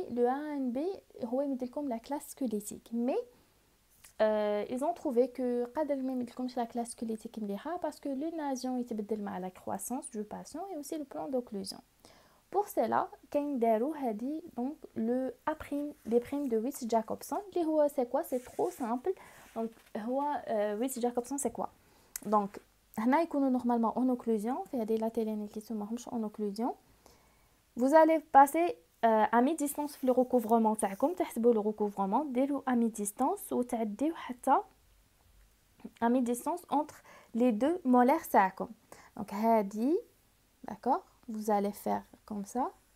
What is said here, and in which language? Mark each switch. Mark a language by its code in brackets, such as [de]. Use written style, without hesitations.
[fr] Le ANB [ar] هو يمدلكم [fr] la classe squelettique, mais ils ont trouvé que [ar] قادر ما يمدلكمش [fr] la classe squelettique [ar] مليحة [fr] parce que le nasion [ar] يتبدل مع [fr] la croissance du patient et aussi le plan d'occlusion. Pour cela, [ar] كاين داروا هذه [fr] donc le A'B' de Witsch-Jacobson [ar] اللي هو [fr] c'est quoi? C'est trop simple. Donc هو Witsch-Jacobson c'est quoi? Donc [ar] هنا يكونوا [fr] normalement en occlusion. [ar] في هذه لاتيلين اللي ماهمش [fr] en occlusion. Vous allez passer à mi-distance في le recouvrement [ar] تاعكم. تحسبوا [fr] le recouvrement [ar] ديروا [fr] à mi-distance [ar] وتعديو حتى [fr] à mi-distance entre les deux molaires [ar] تاعكم. [fr] Donc هذه, d'accord, vous allez faire comme ça.